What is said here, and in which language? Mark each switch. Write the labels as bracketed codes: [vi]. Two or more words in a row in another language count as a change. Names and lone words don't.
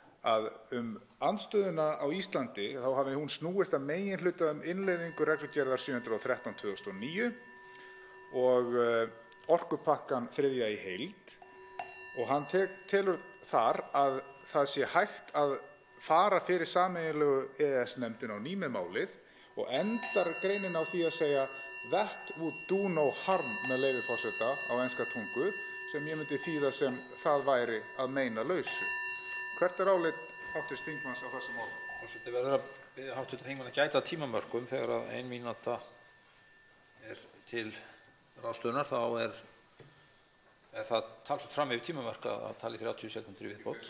[is] að andstöðuna á Íslandi þá hafi hún snúist að meginhluta innleiðingu reglugerðar 713/2009 og orkupakkann þriðja í heild, og hann telur þar að það sé hægt að fara fyrir sameiginlegu EES-nefndin á ný með málið og endar greinin á því að segja [en] "that would do no harm" [is] með leyfi forseta á enska tungu, sem ég myndi þýða sem það væri að meina lausu. Hvert álit hv. þingmanns á þessu máli? Forseti verður að biðja hv. þingmann að gæta tímamörkum. Þegar að 1 mínúta er til ráðstöfunar þá er það talsvert fram yfir tímamörk að tala í 30 sekúndur í viðbót.